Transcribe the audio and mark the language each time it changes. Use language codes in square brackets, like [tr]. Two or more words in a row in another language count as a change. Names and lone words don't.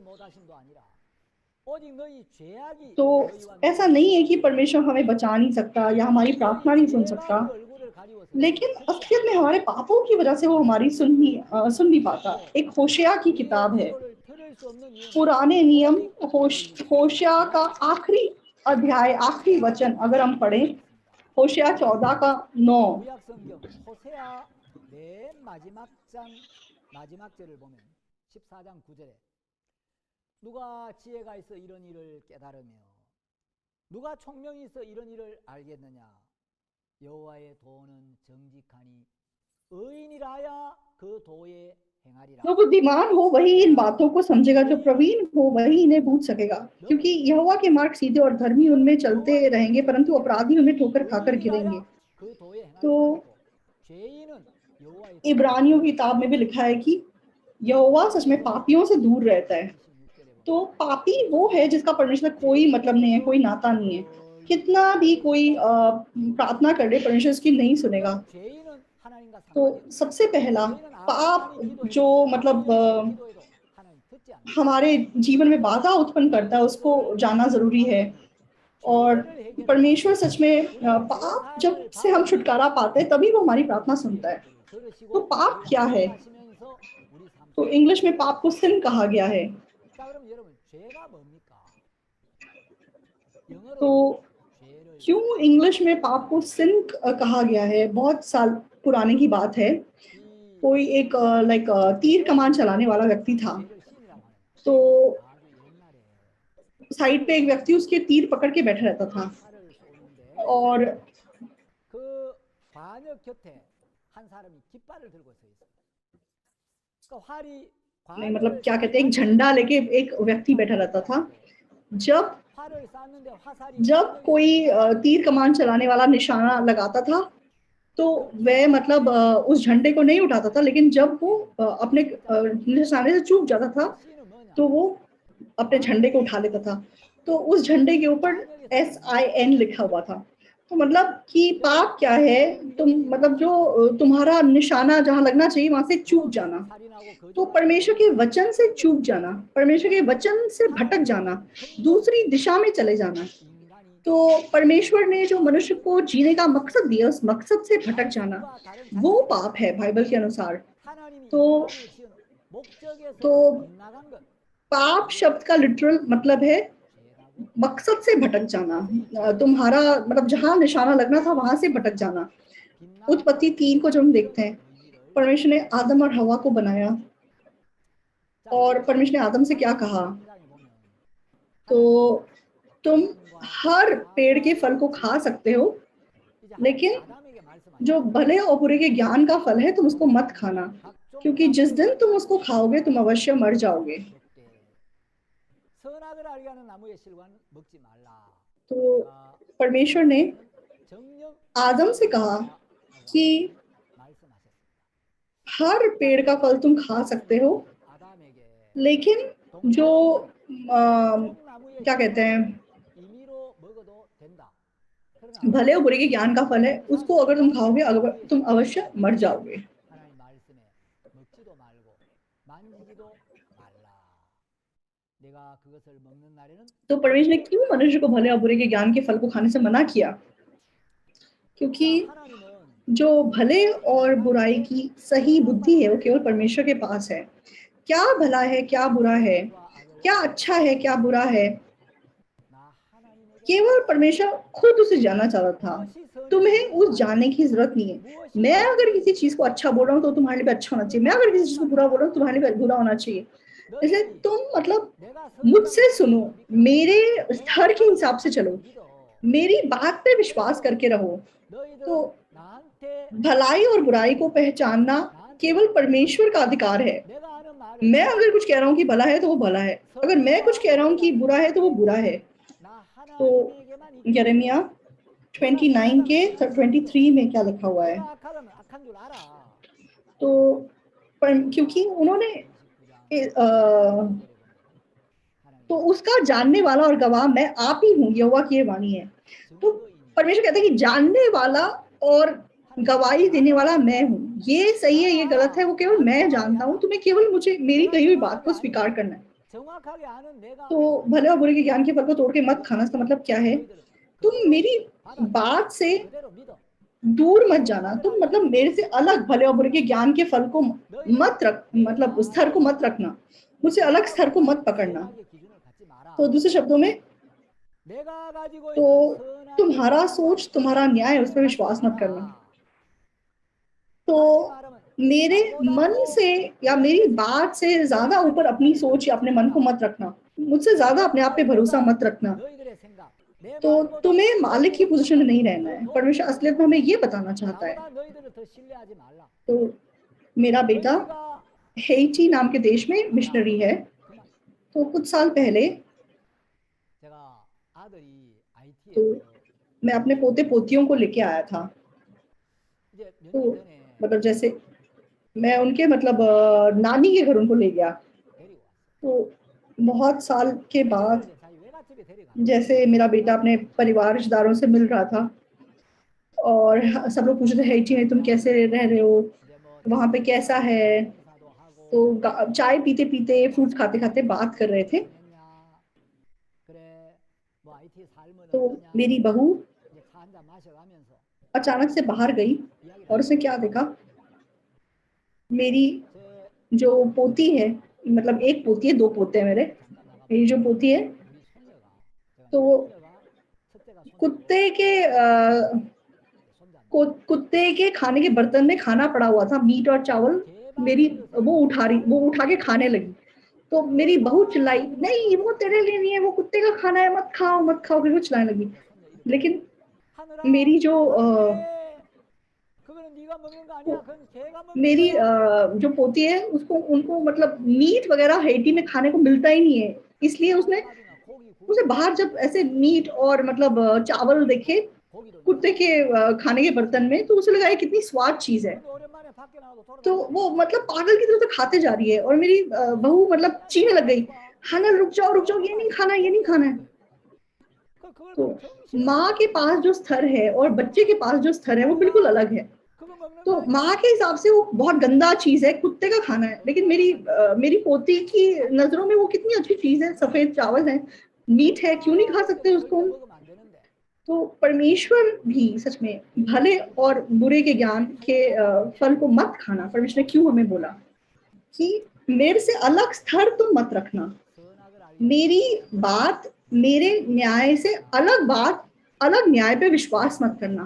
[hi] तो ऐसा नहीं है कि परमेश्वर हमें बचा नहीं सकता या हमारी प्रार्थना नहीं सुन सकता, लेकिन असलियत में हमारे पापों की वजह से वो हमारी सुन नहीं पाता। एक होशिया की किताब है, पुराने नियम होशिया का आखिरी अध्याय, आखिरी वचन अगर हम पढ़ें, होशिया 14 का 9। [ko] 호세아 맨 마지막 장 마지막 절을 보면 14장 9절에 누가 지혜가 있어 이런 일을 깨달으며 누가 총명이 있어 이런 일을 알겠느냐. 여호와의 도는 정직하니 의인이라야 그 도에 행하리라. [hi] जो बुद्धिमान हो वही इन बातों को समझेगा, जो प्रवीण हो वही इन्हें बूझ सकेगा, क्योंकि यहोवा के मार्ग सीधे और धर्मी उनमें चलते रहेंगे, परंतु अपराधी उनमें ठोकर खाकर गिरेंगे। [ko] 의인이라야 그 도에 행할 [hi] तो [ko] 사람이고 죄인은 여호와의 도를 [hi] इब्रानियों की किताब में भी लिखा है कि यहोवा सच में पापियों से दूर रहता है। [ko] 26절에 [hi] तो पापी वो है जिसका परमेश्वर से कोई मतलब नहीं है, कोई नाता नहीं है। कितना भी कोई प्रार्थना कर ले, परमेश्वर उसकी नहीं सुनेगा। [ko] 죄인은 하나님과 [hi] तो [ko] 상관이 없어. [hi] सबसे पहला [ko] 죄인은 [hi] पाप [ko] 아브라함이 기도해도 [hi] जो मतलब [ko] 아브라함이 기도해도 하나님 듣지 않는다. [hi] हमारे जीवन में बाधा उत्पन्न करता है, उसको जानना जरूरी है। और परमेश्वर सच में पाप जब से हम छुटकारा पाते हैं तभी वो हमारी प्रार्थना सुनता है। तो पाप क्या है? तो इंग्लिश में पाप को सिन कहा गया है। [ko] 자, 그럼 여러분 죄가 뭡니까? 영어로 [hi] तो [ko] 죄를 [hi] क्यों इंग्लिश में पाप को सिन कहा गया है? बहुत साल पुराने की बात है। [ko] 이 [hi] कोई एक लाइक तीर कमान चलाने वाला व्यक्ति था। [ko] 죄를 신이라고 하는 [hi] तो [ko] 아주 옛날에 [hi] साइड पे एक व्यक्ति उसके तीर पकड़ के बैठा रहता था, [ko] 활을 쏘는데 [hi] और [ko] 그 관역 곁에 한 사람이 깃발을 들고 서 있어요. 그러니까 활이 [hi] नहीं मतलब क्या कहते हैं, एक झंडा लेके एक व्यक्ति बैठा रहता था। जब [ko] 활을 쐈는데 화살이 [hi] जब कोई तीर कमान चलाने वाला निशाना लगाता था तो वह मतलब उस झंडे को नहीं उठाता था, लेकिन जब वो अपने निशाने से चूक जाता था [ko] 신은 뭐냐? [hi] तो वो अपने झंडे को उठा लेता था। तो उस झंडे के ऊपर SIN लिखा हुआ था। तो मतलब कि पाप क्या है? तुम मतलब जो तुम्हारा निशाना जहाँ लगना चाहिए वहां से चूक जाना। [ko] 살인하고 [hi] तो परमेश्वर के वचन से चूक जाना, परमेश्वर के वचन से भटक जाना, दूसरी दिशा में चले जाना। [ko] 인간이 [hi] तो परमेश्वर ने जो मनुष्य को जीने का मकसद दिया, उस मकसद से भटक जाना, वो पाप है बाइबल के अनुसार। [ko] 하나님이 [hi] तो [ko] 인간을 지은 목적에서 [hi] तो [ko] 빗나간 것 [hi] पाप शब्द का लिटरल मतलब है [ko] 죄라고 [hi] मकसद से भटक जाना। तुम्हारा मतलब जहाँ निशाना लगना था वहां से भटक जाना। [ko] 빗나간 [hi] उत्पत्ति 3 को जब हम देखते हैं, [ko] 의미를 [hi] परमेश्वर ने आदम और हवा को बनाया, [ko] 자, [hi] और परमेश्वर ने आदम से क्या कहा? [ko] 3장에 보면 [hi] तो तुम हर पेड़ के फल को खा सकते हो, [ko] 이제 [hi] लेकिन [ko] 아담에게 말씀하시죠. [hi] जो भले और बुरे के ज्ञान का फल है तुम उसको मत खाना, क्योंकि जिस दिन तुम उसको खाओगे तुम अवश्य मर जाओगे। [ko] 먹되 선악을 알게 하는 나무의 실과는 먹지 말라. [hi] तो परमेश्वर ने [ko] 정령 [hi] आदम से कहा कि [ko] 말씀하셨습니다. [hi] हर पेड़ का फल तुम खा सकते हो, [ko] 아담에게 [hi] लेकिन जो [ko] 나무의 [hi] क्या कहते हैं, [ko] 임의로 먹어도 된다. [hi] भले और बुरे के ज्ञान का फल है, उसको अगर तुम खाओगे अगर तुम अवश्य मर जाओगे। [ko] 하나님 말씀에 먹지도 말고 만지지도 말라. 내가 그것을 먹는 날에는 [hi] तो परमेश्वर ने क्यों मनुष्य को भले और बुरे के ज्ञान के फल को खाने से मना किया? क्योंकि [ko] 하나님은 [hi] जो भले और बुराई की सही बुद्धि है वो केवल परमेश्वर के पास है। क्या भला है, क्या बुरा है, क्या अच्छा है, क्या बुरा है, [ko] 나 하나님에게 [hi] केवल परमेश्वर खुद उसे जानना चाहता था। तुम्हें उस जानने की जरूरत नहीं है। मैं अगर किसी चीज को अच्छा बोल रहा हूँ तो तुम्हारे लिए अच्छा होना चाहिए, मैं अगर किसी चीज को बुरा बोल रहा हूँ तुम्हारे लिए बुरा होना चाहिए। इसलिए तुम मतलब [ko] 내가 [hi] मुझसे सुनो, मेरे स्तर के हिसाब से चलो, मेरी बात पे विश्वास करके रहो। [ko] 너희들은 [hi] तो [ko] 나한테 [hi] भलाई और बुराई को पहचानना केवल परमेश्वर का अधिकार है। [ko] 내가 하는 말을 [hi] मैं अगर कुछ कह रहा हूँ कि भला है तो वो भला है, अगर मैं कुछ कह रहा हूँ कि बुरा है तो वो बुरा है। [ko] 나 [hi] तो [ko] 하나님에게만 [hi] यिर्मयाह 29 के 23 में क्या लिखा हुआ है? [ko] 내가 악하면 악한 줄 알아. [hi] तो क्योंकि उन्होंने तो उसका जानने वाला और गवाह मैं आप ही हूँ, यहोवा की ये वाणी है। तो परमेश्वर कहते हैं कि जानने वाला और गवाही देने वाला मैं हूँ। ये सही है, ये गलत है, वो केवल मैं जानता हूँ। तुम्हें केवल मुझे मेरी कही हुई बात को स्वीकार करना है। [ko] 정확하게 아는 내가 [hi] तो भले और बुरे के ज्ञान के फल को तोड़ के मत खाना। इसका मतलब क्या है? तुम मेरी बात से [ko] 그대로 믿어. [hi] दूर मत जाना। तुम मतलब मेरे से अलग भले और बुरे के ज्ञान के फल को मत रख, मतलब उस स्तर को मत रखना, मुझसे अलग स्तर को मत पकड़ना। [ko] 선악의 기준을 갖지 마라. [hi] तो दूसरे शब्दों में, [ko] 내가 가지고 [hi] तो [ko] 있는 선악의 [hi] तुम्हारा सोच, तुम्हारा न्याय, उस पर विश्वास मत करना। तो मेरे मन से या मेरी बात से ज्यादा ऊपर अपनी सोच या अपने मन को मत रखना। मुझसे ज्यादा अपने आप पे भरोसा मत रखना। [ko] 너희들의 생각, 내 [hi] तो [ko] 말보다 [hi] तुम्हें मालिक की [ko] 너희들의 [hi] पोजीशन में [ko] 생각을 [hi] नहीं रहना [ko] 더 [hi] है। परमेश्वर [ko] 높이는 [hi] असलियत में हमें ये बताना चाहता है। [ko] 나보다 너희들을 더 신뢰하지 말라. [hi] तो मेरा बेटा [ko] 너희가 [hi] हेईटी नाम के देश में [ko] 자, [hi] मिशनरी है। [ko] 그만. [hi] तो कुछ साल पहले [ko] 제가 아들이 [hi] तो [ko] IT에서 [hi] मैं अपने पोते पोतियों को लेके आया था। [ko] 이제 몇 [hi] तो [ko] 년 전에 [hi] मतलब जैसे मैं उनके मतलब नानी के घर उनको ले गया। [ko] 데리고 왔어요. [hi] तो बहुत साल के [ko] 그들을 [hi] बाद [ko] 이제 자기 외갓집에 데려가는 거예요. [hi] जैसे मेरा बेटा अपने परिवार रिश्तेदारों से मिल रहा था और सब लोग पूछ रहे थे हेईटी में तुम कैसे रह रहे हो, [ko] 이제 뭐 [hi] वहाँ पे [ko] 친척도 [hi] कैसा है। [ko] 만나고 인사도 하고 [hi] तो चाय पीते पीते फ्रूट्स खाते खाते बात कर रहे थे। [ko] 지냈냐? 그래, 뭐 IT 삶은 [hi] तो [ko] 어떠냐? [hi] मेरी बहू [ko] 이제 차 한잔 마셔가면서 [hi] अचानक से बाहर गई [ko] 이야기를 [hi] और उसने [ko] 하더라고요. [hi] क्या देखा, मेरी [ko] 제 [hi] जो पोती है, मतलब एक पोती है, दो पोते हैं मेरे। [ko] 잠깐 [hi] मेरी जो [ko] 나가보니까 [hi] पोती है [ko] 우리 손녀가 제가 [hi] तो [ko] 이제 손녀가 첫째가 손주고 [hi] कुत्ते के [ko] 손자인데 [hi] कुत्ते के खाने के बर्तन में खाना पड़ा हुआ था, मीट और चावल। [ko] 개밥 그릇에 [hi] वो [ko] 밥을 [hi] उठा के खाने लगी। तो मेरी बहू चिल्लाई, [ko] 얼마나 [hi] नहीं [ko] 기뻐하는지 [hi] वो तेरे [ko] 몰라요. [hi] लिए नहीं है, वो कुत्ते का खाना है, मत खाओ मत खाओ, फिर वो चिल्लाने लगी। [ko] 이제 손녀 이렇게 [hi] लेकिन [ko] 하늘아 [hi] मेरी जो [ko] 안돼 그거는 네가 먹는 거 아니야 그건 개가 먹는 [hi] मेरी [ko] 거야. [hi] जो पोती है उसको उनको मतलब मीट वगैरह हेटी में खाने को मिलता ही नहीं है, इसलिए उसने [ko] 아줌마들이나 고기 [hi] उसे [ko] 구우면 [hi] बाहर जब ऐसे मीट और मतलब चावल देखे [ko] 고기도 [hi] कुत्ते [ko] 넣어서 [hi] के खाने के बर्तन में, तो उसे लगा ये कितनी स्वाद चीज है। [ko] 근데 오랜만에 밖에 나가도 [hi] तो [ko] 돌아다니는 [hi] वो मतलब पागल की तरह से खाते जा रही है और मेरी बहू मतलब [ko] 야 [hi] चीखने लग [ko] 이거 [hi] गई, [ko] 봐 [hi] हाना रुक जाओ, ये नहीं [ko] 얼마나 [hi] खाना, ये नहीं [ko] 고기가 [hi] खाना [ko] 있는 [hi] है। [ko] 거예요. 그걸 [hi] तो [ko] 보고 [hi] माँ के [ko] 정신없이 [hi] पास जो स्तर है और बच्चे के पास जो स्तर है वो बिल्कुल [ko] 하늘아 [hi] अलग है। [ko] 그거 먹는 거 [hi] तो माँ [ko] 아니야. [hi] के हिसाब से वो बहुत गंदा चीज है, कुत्ते का खाना है, लेकिन [ko] 얼마나 간절히 [hi] मेरी पोती की नजरों में वो कितनी अच्छी चीज है, सफेद चावल है, मीट है, क्यों नहीं [ko] 얼마나 [hi] खा [ko] 좋은데 [hi] सकते उसको [ko] 절대 [hi] हम। [ko] 먹으면 안 되는데 [hi] तो परमेश्वर भी सच में भले और बुरे के ज्ञान के फल को मत खाना। परमेश्वर ने क्यों हमें बोला कि मेरे से अलग स्तर तुम मत रखना, [ko] 선악을 알게 [hi] मेरी [ko] 하는 [hi] बात, मेरे न्याय से अलग बात, अलग न्याय पे विश्वास मत करना।